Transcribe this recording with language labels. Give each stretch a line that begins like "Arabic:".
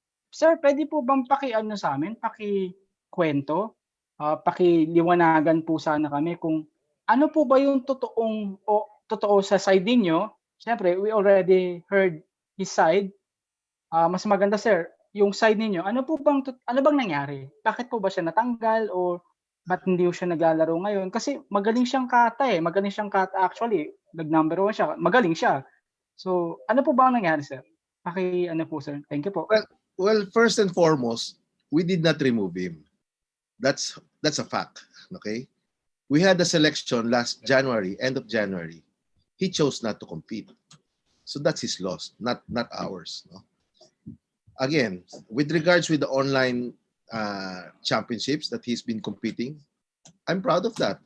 Filipino: Sir, pwede po bang sa amin, pakikwento, pakiliwanagan po sana kami kung ano po ba yung totoo sa side niyo? Siyempre,
English: we already heard his side.
Filipino: Mas maganda sir, yung side niyo, ano bang nangyari? Bakit po ba siya natanggal o ba't hindi siya naglalaro ngayon? Kasi magaling siyang kata Magaling siyang kata actually. Nag-number 1 siya. Magaling siya. So, ano po ba ang nangyari sir?
English: Po sir. Thank you po. Well, first and foremost, we did not remove him. That's a fact. Okay? We had a selection last January, end of January. He chose not to compete. So that's his loss, not ours. No? Again, with regards with the online championships that he's been competing, I'm proud of that.